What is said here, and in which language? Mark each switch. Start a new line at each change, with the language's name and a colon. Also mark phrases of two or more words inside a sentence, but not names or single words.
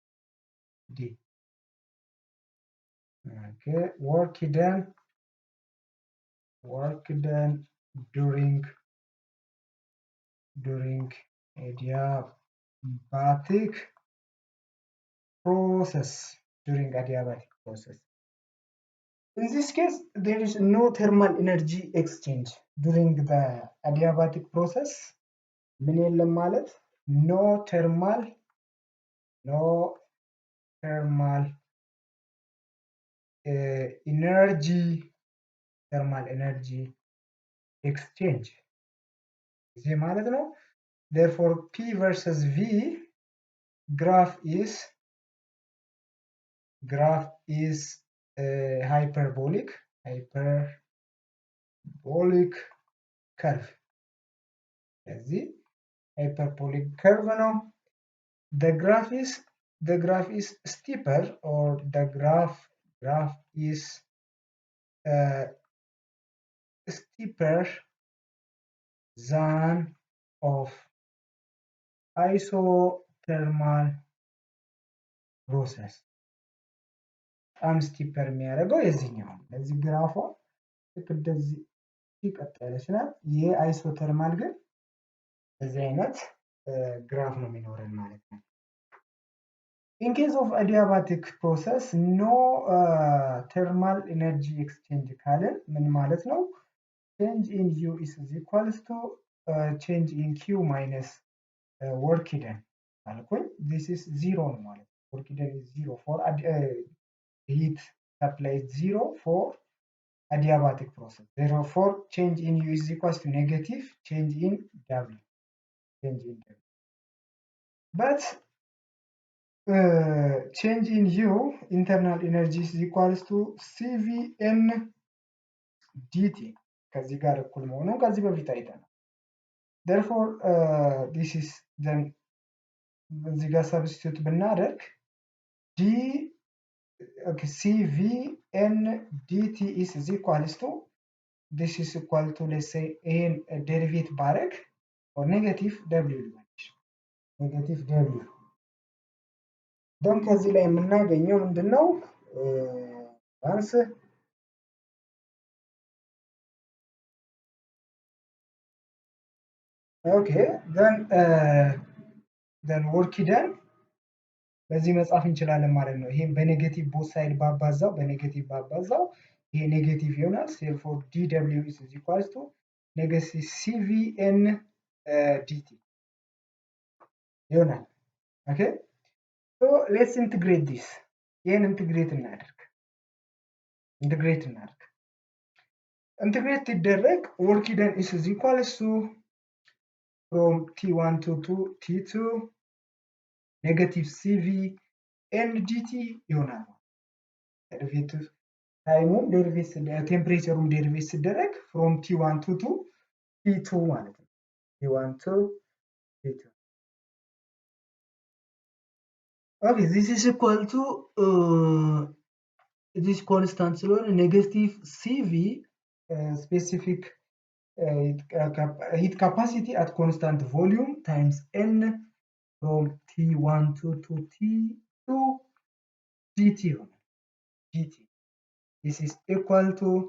English: Okay, work done during adiabatic process. In this case, there is no thermal energy exchange during the adiabatic process.
Amharic: ምን የለም ማለት
English: no thermal energy exchange
Amharic: እዚህ ማለት ነው።
English: Therefore, P versus V graph is hyperbolic curve. እዚህ hyperbolic curve ነው። The graph is steeper, or the graph is steeper than of isothermal process. በጣም ስቲፐር የሚያደርገው የዚህኛው ለዚህ ግራፏ ልክ እንደዚህ ይቀጥላል ናት። ይሄ አይሶተርማል ግን በዚህ አይነት ግራፍ ነው የሚኖረን ማለት ነው። In case of adiabatic process, no thermal energy exchange ካልን ምን ማለት ነው? Change in U is equals to change in Q minus work done አልኩኝ። This is zero
Amharic: ነው ማለት ነው።
English: Work done is zero for heat supply is zero for adiabatic process. Therefore, change in U is equals to negative change in W. But change in U, internal energy is equals to CVN dt.
Amharic: ከዚህ ጋር እኩል መሆኑን ከዚህ በፊት አይተናል።
English: Therefore, this is then
Amharic: እዚህ ጋር
English: substitute ብናደርግ CVN dt is equals to, this is equal to, let's say, ይሄን derivate ባረግ or negative W negative W.
Amharic: then ከዚህ ላይ የምናገኘው ምንድነው?
English: አንስ okay, then work done
Amharic: በዚህ መጻፍ እንችላለን ማለት ነው። ይሄን በኔጌቲቭ
English: both side
Amharic: ባባዛው ይሄ ኔጌቲቭ ይሆናል።
English: therefore dW is equals to negative CVN dt ይሆናል። okay, so let's integrate this.
Amharic: ይሄን ኢንተግሬት እናድርግ
English: integrate ሲደረግ work done is equals to from T1 to T2 negative CV N dt ይሆናል። derivative
Amharic: ታይሙን ቴምፕሬቸሩን ዴሪቬት ሲደረግ
English: from T1 to T2
Amharic: ማለት ነው።
English: T1 to T2. Okay, this is equal to this constant ስለሆነ negative CV specific heat capacity at constant volume times N from T1 to T2 dt ይሆናል። This is equal to